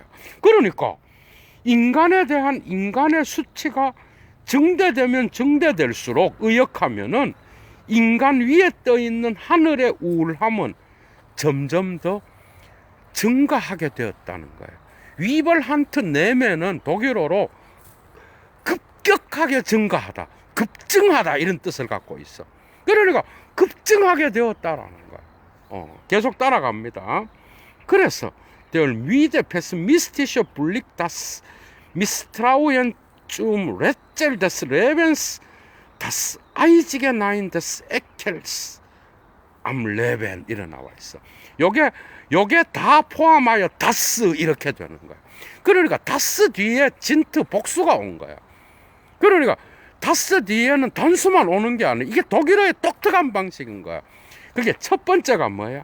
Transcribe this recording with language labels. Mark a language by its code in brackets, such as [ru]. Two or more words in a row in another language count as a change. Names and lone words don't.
[ko] 그러니까 인간에 대한 인간의 수치가 증대되면 증대될수록 의역하면은 인간 위에 떠 있는 하늘의 우울함은 점점 더 증가하게 되었다는 거예요. 위벌한트 내면은 독일어로 급격하게 증가하다, 급증하다 이런 뜻을 갖고 있어. 그러니까 급증하게 되었다라는 거예요. 계속 따라갑니다. [de] 그래서 der müde pessimistische Blick das Misstrauen zum Rätsel des Lebens, das eisige Nein des Ekels am Leben [ko] 이래 나와 있어. 요게 다 포함하여 다스 이렇게 되는 거야. 그러니까 다스 뒤에 진트 복수가 온 거야. 그러니까 다스 뒤에는 단수만 오는 게 아니야. 이게 독일어의 독특한 방식인 거야. 그게 첫 번째가 뭐야?